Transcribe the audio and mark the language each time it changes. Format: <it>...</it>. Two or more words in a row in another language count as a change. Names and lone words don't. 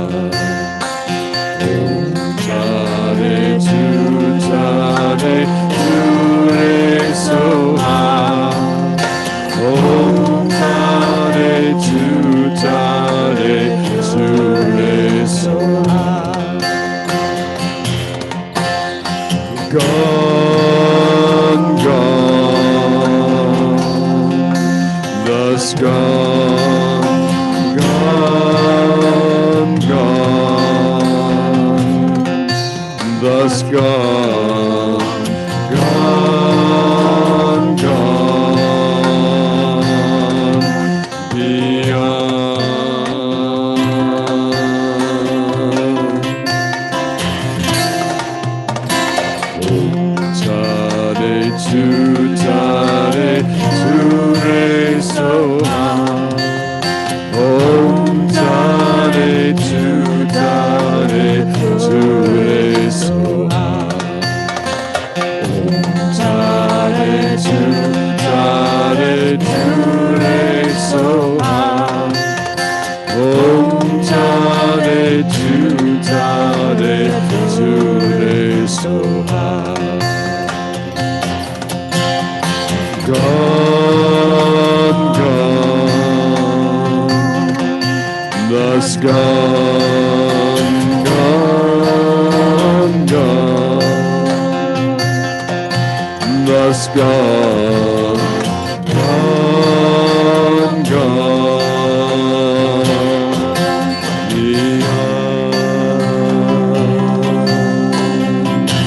<sa>Om tare ture soha. Om tare ture soha.</sa> <en>Gone, gone, thus gone, gone, gone, thus gone, gone, gone, beyond.</en> <sa>Tare ture soha. Om tare ture soha. Om tare ture soha. Om tare ture soha. Gone, gone, thus gone, gone, gone, thus gone, gone, gone, beyond.</sa>